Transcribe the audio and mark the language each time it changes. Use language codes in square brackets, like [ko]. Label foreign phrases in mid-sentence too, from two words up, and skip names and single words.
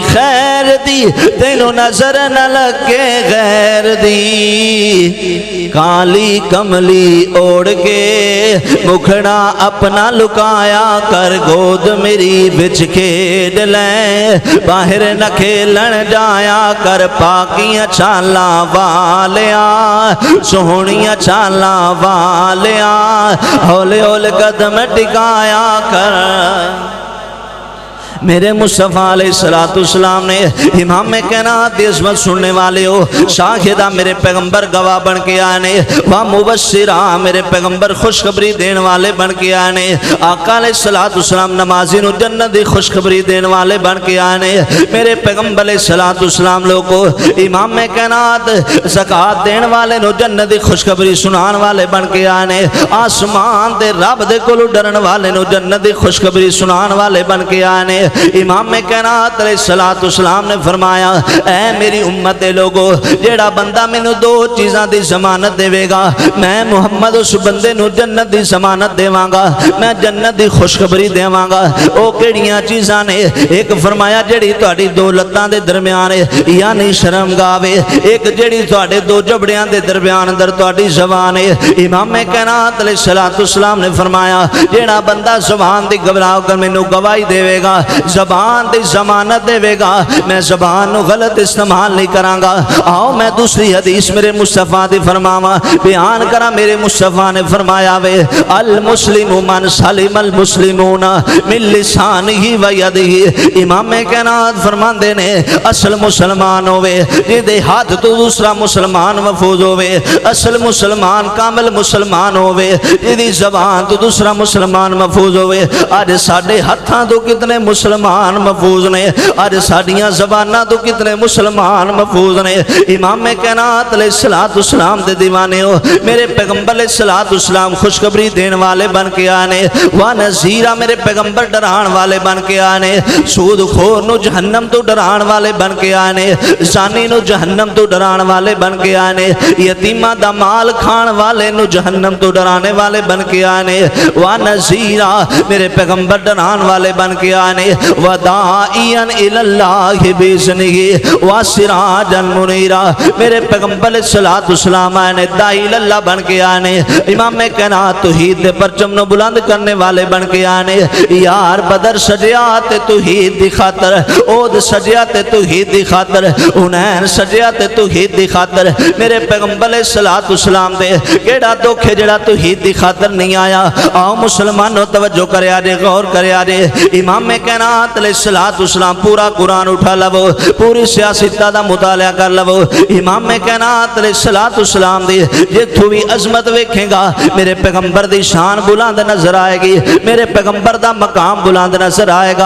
[pa] خیر دی تینوں نظر نہ لگے غیر دی، کالی کملی اوڑ کے مکھڑا اپنا لکایا کر، گود میری وچ کھیڈ لے، باہر نہ کھیلن جایا کر، پاکیاں چالاں والیاں سہونیاں چالاں والیاں، ہولے ہولے قدم ٹکایا کر۔ میرے مصطفیٰ علیہ السلام نے امام کائنات دی عظمت سننے والے ہو، شاہدہ میرے پیغمبر گواہ بن کے آئے نے، ومبشرہ میرے پیغمبر خوشخبری دین والے بن کے آئے نے، آقا علیہ السلام نمازی نو جنت دی خوشخبری دین والے بن کے آئے نے، میرے پیغمبر علیہ السلام لوگو امام کائنات زکاة دین والے نو جنت دی خوشخبری سنان والے بن کے آئے نے، آسمان دے رب دے کولو ڈرن والے نو جنت دی خوشخبری سنان والے بن کے آئے نے۔ امام کائنات علیہ السلام نے فرمایا اے میری امت دے لوگو، جیڑا بندہ میں نو دو چیزاں دی ضمانت دے گا، میں محمد اس بندے نو جنت دی ضمانت دے گا، میں جنت دی خوشخبری دے گا۔ او کیڑیاں چیزاں نے؟ ایک فرمایا جیڑی تہاڈی دو لتاں دے درمیان یعنی شرمگاہ ہے، ایک جیڑی تہاڈے دو جبڑیاں دے درمیان اندر تہاڈی زبان ہے۔ امام کائنات علیہ السلام نے فرمایا جیڑا بندہ زبان دی گواہ کر مینوں گواہی دے گا، زبان دی ضمانت دے گا، میں زبان نو غلط استعمال نہیں کراں گا۔ آؤ میں دوسری حدیث میرے مصطفیٰ دی فرماواں بیان کرا، میرے مصطفیٰ نے فرمایا وے [ar] المسلم من سلم المسلمون من لسانہ و یدہ، [pa] امام کائنات فرماندے نے اصل مسلمان ہوئے جدے ہاتھ تو دوسرا مسلمان محفوظ ہوئے، اصل مسلمان کامل مسلمان ہوئے جدی زبان تو دوسرا مسلمان محفوظ ہوئے۔ آج ساڑھے ہتھاں تو کتنے مسلمان مسلمان محفوظ نے، اج ساڈیاں زباناں تو کتنے مسلمان محفوظ نے۔ امام کائنات علیہ الصلوۃ والسلام دے دیوانے ہو، میرے پیغمبر علیہ الصلوۃ والسلام خوشخبری دین والے بن کے آنے، وا نذیرہ میرے پیغمبر ڈران والے بن کے آنے، سود خور نو جہنم تو ڈران والے بن کے آنے، زانی نو جہنم تو ڈران والے بن کے آنے، یتیماں دا مال کھان والے نو جہنم تو ڈرانے والے بن کے آنے، وا نذیرہ میرے پیغمبر ڈران والے بن کے آنے، [ar] وداعیا الی اللہ باذنہ وسراجا منیرا [pa] میرے پیغمبر علیہ الصلوۃ والسلام آنے، داعی اللہ بن کے آنے، امام کائنات توحید دے پرچم نو بلند کرنے والے بن کے آنے۔ یار بدر سجیا تے توحید دی خاطر، اود سجیا تے توحید دی خاطر، حنین سجیا تے توحید دی خاطر، میرے پیغمبر علیہ الصلوۃ والسلام دے کیڑا دکھ ہے جڑا توحید دی خاطر نہیں آیا؟ آؤ مسلمانوں توجہ کریا جے، غور کریا جے، امام کائنات علیہ الصلوۃ والسلام پورا قرآن اٹھا لو، پوری سیاستہ دا مطالعہ کر لو، امام کائنات علیہ الصلوۃ والسلام دی جتھوں بھی عظمت ویکھے گا میرے پیغمبر دی شان بلند نظر آئے گی، میرے پیغمبر دا مقام بلند نظر آئے گا۔